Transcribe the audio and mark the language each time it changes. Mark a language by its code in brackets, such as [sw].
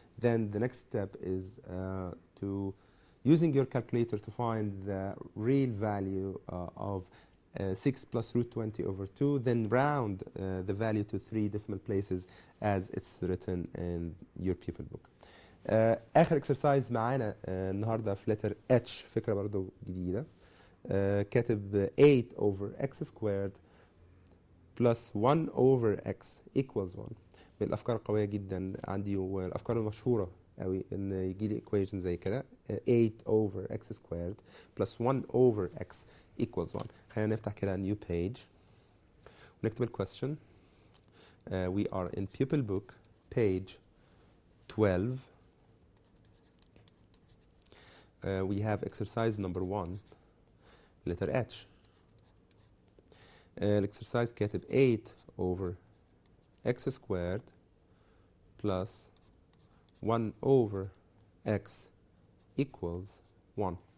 [en] Then the next step is to using your calculator to find the real value of 6 plus root 20 over 2, then round the value to 3 decimal places as it's written in your pupil book. [ar] آخر exercise معانا النهارده في letter H، فكرة برضو جديدة. [en] كاتب 8 over x squared plus 1 over x equals 1. [ar] من الأفكار القوية جدا عندي والأفكار المشهورة قوي إن يجي لي equation زي كده [en] 8 over x squared plus 1 over x equals 1. [ar] خلينا نفتح كده [en] new page [ar] ونكتب الquestion. [en] We are in pupil book page 12. We have exercise number 1 letter H. Exercise كاتب 8 over x squared plus 1 over x equals 1.